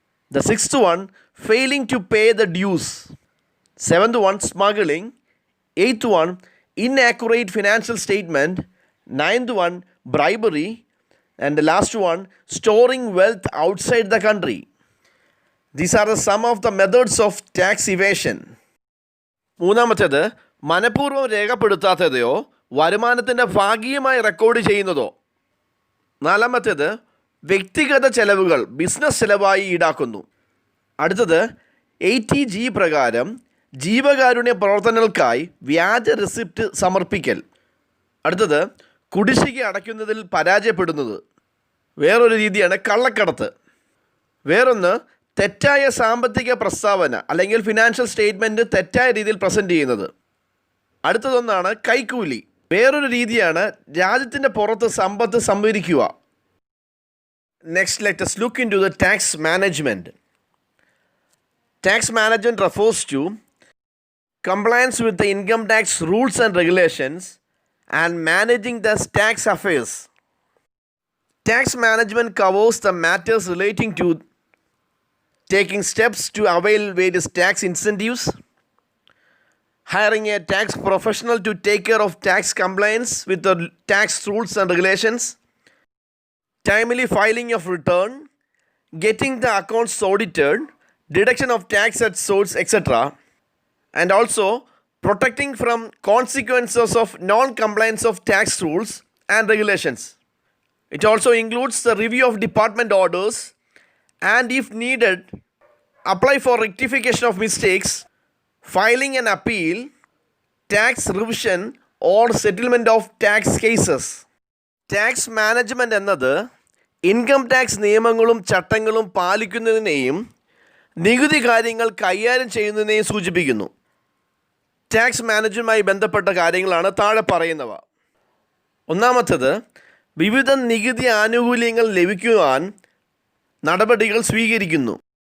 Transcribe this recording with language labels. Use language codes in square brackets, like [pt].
[en] The sixth one, failing to pay the dues. Seventh one, smuggling. Eighth one, inaccurate financial statement. Ninth one, bribery. And the last one, storing wealth outside the country. These are some of the methods of tax evasion. [ml] മൂന്നാമത്തേത് മനഃപൂർവ്വം രേഖപ്പെടുത്താത്തതയോ വരുമാനത്തിൻ്റെ ഭാഗികമായി record ചെയ്യുന്നതോ. നാലാമത്തേത് വ്യക്തിഗത ചെലവുകൾ business ചെലവായി ഈടാക്കുന്നു. അടുത്തത് 80G പ്രകാരം ജീവകാരുണ്യ പ്രവർത്തനങ്ങൾക്കായി വ്യാജ റെസിപ്റ്റ് സമർപ്പിക്കൽ. അടുത്തത് കുടിശ്ശിക അടയ്ക്കുന്നതിൽ പരാജയപ്പെടുന്നത്. വേറൊരു രീതിയാണ് കള്ളക്കടത്ത്. വേറൊന്ന് തെറ്റായ സാമ്പത്തിക പ്രസ്താവന അല്ലെങ്കിൽ ഫിനാൻഷ്യൽ സ്റ്റേറ്റ്മെൻറ്റ് തെറ്റായ രീതിയിൽ പ്രസൻറ്റ് ചെയ്യുന്നത്. അടുത്തതൊന്നാണ് കൈക്കൂലി. വേറൊരു രീതിയാണ് രാജ്യത്തിൻ്റെ പുറത്ത് സമ്പത്ത് സംഭരിക്കുക. [en] Next let us look into the tax management. Tax management refers to compliance with the income tax rules and regulations and managing the tax affairs. Tax management covers the matters relating to taking steps to avail various tax incentives, hiring a tax professional to take care of tax compliance with the tax rules and regulations, timely filing of return, getting the accounts audited, deduction of tax at source, etc., and also protecting from consequences of non-compliance of tax rules and regulations. It also includes the review of department orders and, if needed, apply for rectification of mistakes, filing an appeal, tax revision or settlement of tax cases. [ml] Tax management എന്നത് income tax നിയമങ്ങളും ചട്ടങ്ങളും പാലിക്കുന്നതിനെയും നികുതി കാര്യങ്ങൾ കൈകാര്യം ചെയ്യുന്നതിനെയും സൂചിപ്പിക്കുന്നു. Tax മാനേജ്മെൻറ്റുമായി ബന്ധപ്പെട്ട കാര്യങ്ങളാണ് താഴെ പറയുന്നവ. ഒന്നാമത്തേത്, വിവിധ നികുതി ആനുകൂല്യങ്ങൾ ലഭിക്കുവാൻ നടപടികൾ സ്വീകരിക്കുന്നു.